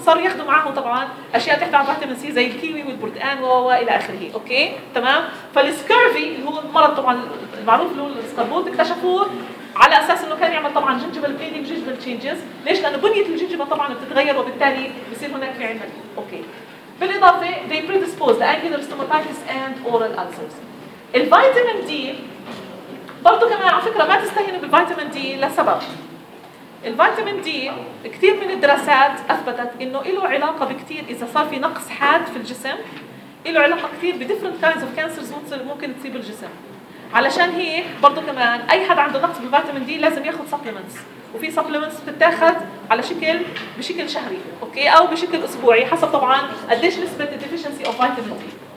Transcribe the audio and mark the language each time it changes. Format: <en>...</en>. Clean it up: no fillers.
<ar>صاروا ياخذوا معهم طبعا اشياء تحتوي على فيتامين سي زي الكيوي والبرتقال والى اخره. اوكي تمام فالسكيرفي اللي هو المرض طبعا المعروف اللي هو الاسقربوط اكتشفوه على اساس انه كان يعمل طبعا جنجيفال بليدنج جنجيفال تشينجز. ليش؟ لانه بنيه الجنجيفا طبعا بتتغير وبالتالي بصير هناك في عندنا. اوكي بالاضافه</ar> <en>they predispose to angular stomatitis and oral ulcers.</en> <ar>الفيتامين دي برضو كمان على فكرة ما تستهينوا بالفيتامين دي لسبب. الفيتامين دي كثير من الدراسات أثبتت إنه إله علاقة بكثير إذا صار في نقص حاد في الجسم إله علاقة كثير بديفرنت كاينز أوف كانسرز ممكن تصيب الجسم. علشان هيك برضو كمان أي حد عنده نقص بالفيتامين دي لازم ياخد سبليمنتس، وفي سبليمنتس بتتاخد على شكل بشكل شهري أوكي أو بشكل أسبوعي حسب طبعاً قديش نسبة الديفيشنسي أو فيتامين دي.</ar>